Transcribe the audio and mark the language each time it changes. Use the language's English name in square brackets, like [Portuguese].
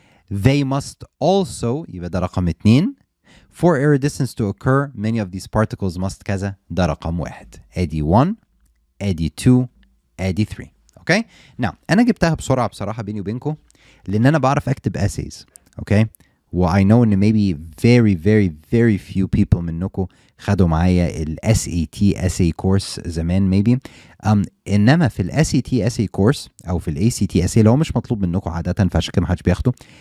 [English] They must also [Arabic] يبقى ده رقم 2. [English] For iridescence to occur, many of these particles must كذا. [Arabic] ده رقم 1. ادي 1 ادي 2 ادي 3. اوكي؟ نعم انا جبتها بسرعه بصراحه بيني وبينكم لان انا بعرف اكتب essays. اوكي؟ و [English] I know ان maybe very few people [Arabic] منكم خدوا معايا ال [English] SAT essay course [Arabic] زمان [English] maybe. [Arabic] انما في ال SAT essay course او في ال ACT essay لو مش مطلوب منكم عاده فعشان كده محدش بياخده.